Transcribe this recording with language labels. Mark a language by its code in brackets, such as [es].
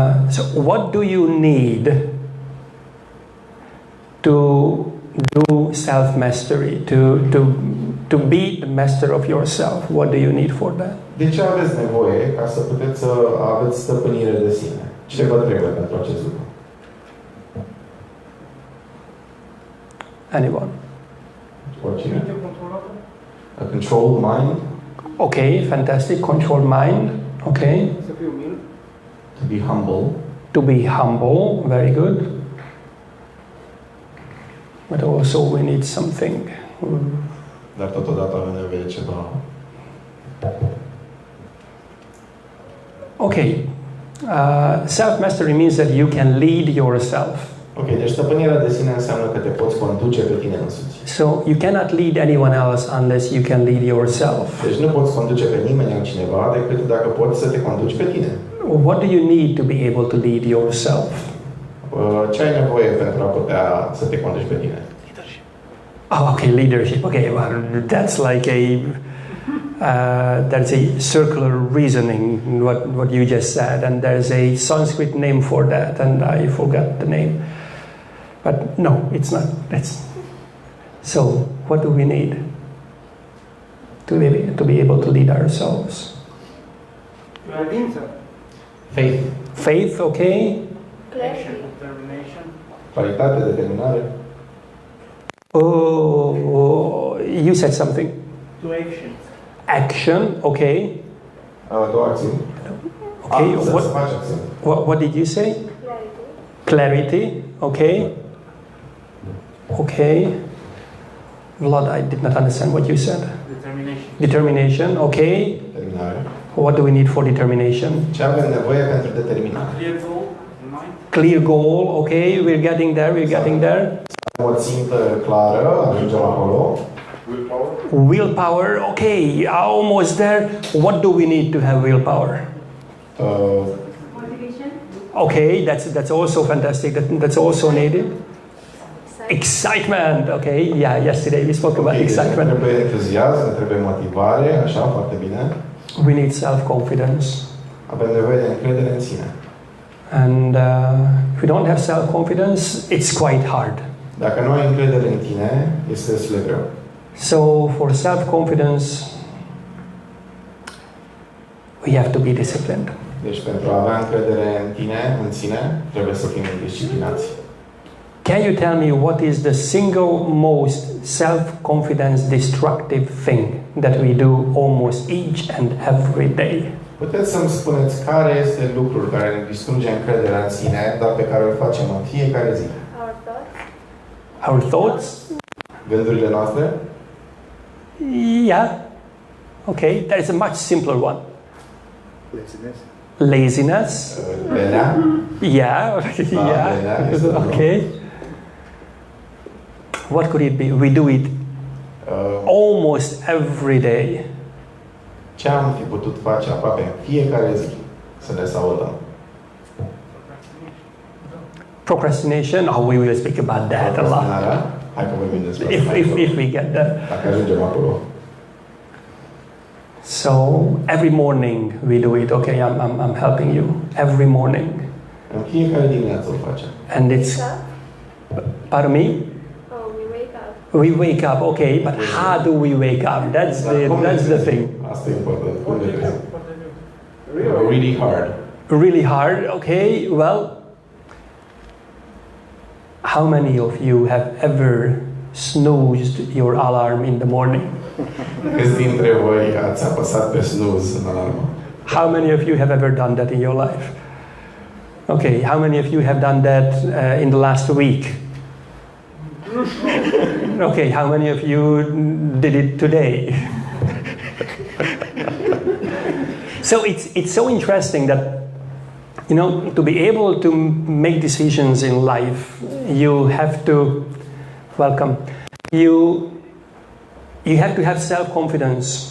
[en] So what do you need to do self-mastery, to be the master of yourself? What do you need for that? [ro] De ce aveți nevoie ca să puteți să aveți stăpânire de sine? Ce vă trebuie pentru acest lucru? [en] Anyone? [ro] Oricine? [en] A controlled mind. Okay, fantastic. Control mind. Okay. [ro] Să fiu umil. [en] To be humble. To be humble. Very good. But also we need something. [ro] Dar totodată avem nevoie de ceva. [en] Okay. Self-mastery means that you can lead yourself. [ro] Ok, deci stăpânirea de sine înseamnă că te poți conduce pe tine însuți. [en] So you cannot lead anyone else unless you can lead yourself. [ro] Deci nu poți conduce pe nimeni altcineva decât dacă poți să te conduci pe tine. [en] What do you need to be able to lead yourself? [ro] Ce ai nevoie pentru a putea să te conduci pe tine? [en] Oh, okay, leadership. Okay, well, that's like that's a circular reasoning, what you just said, and there's a Sanskrit name for that, and I forgot the name. But no, it's not. So, what do we need to be able to lead ourselves? Faith. Faith, okay. Clarity. Determination. [ro] Claritate, determinare. [en] Oh, you said something. Two actions. Action, okay. [ro] Două acțiuni. [en] Okay. [ro] Să faci acțiuni. [en] What did you say? Clarity. Clarity, okay. Okay. Vlad, I did not understand what you said. Determination. Determination, okay. [ro] Determinare. [en] What do we need for determination? [ro] Ce avem nevoie pentru determinare? [en] Clear goal in mind. Clear goal, okay. We're getting there. [ro] O țintă clară, ajungem acolo. [en] Willpower, okay. Almost there. What do we need to have willpower? Motivation. Okay, that's also fantastic. That's also needed. Excitement, okay. Yeah, yesterday we spoke about excitement. [ro] Ne trebuie entuziasm, ne trebuie motivare, așa, foarte bine. [en] We need self-confidence. [ro] Avem nevoie de încredere în sine. [en] And if we don't have self-confidence, it's quite hard. [ro] Dacă nu ai încredere în tine, este destul de greu. [en] So for self-confidence, we have to be disciplined. [ro] Deci pentru a avea încredere în tine, în sine, trebuie să fim disciplinați. [en] Can you tell me what is the single most self-confidence destructive thing that we do almost each and every day? [ro] Puteți să-mi spuneți care este lucrul care ne distruge încrederea în sine, dar pe care îl facem în fiecare zi? [en] Our thoughts. Our thoughts? [ro] Gândurile noastre? [en] Yeah. Okay, there is a much simpler one. Laziness. [ro] Lenea? [en] Yeah. Yeah. Okay. What could it be? We do it almost every day. [ro] Ce am fi putut face aproape în fiecare zi să ne salutăm? [en] Procrastination. Oh, we will speak about that a lot. [ro] Hai că vorbim despre [en] If we get there. [ro] Dacă ajungem acolo. [en] So every morning we do it. Okay, I'm helping you. Every morning. [ro] În fiecare dimineață o facem. [en] And it's. Pardon me. We wake up. We wake up. Okay, but how do we wake up? That's the thing. [ro] Asta e important. Cum ne trezim? [en] Really hard. Really hard. Okay. Well. How many of you have ever snoozed your alarm in the morning? [ro] Câți dintre voi ați apăsat pe snooze în alarmă? [en] How many of you have ever done that in your life? Okay, how many of you have done that in the last week? Okay, how many of you did it today? So it's so interesting that, you know, to be able to make decisions in life, you have to you have to have self-confidence.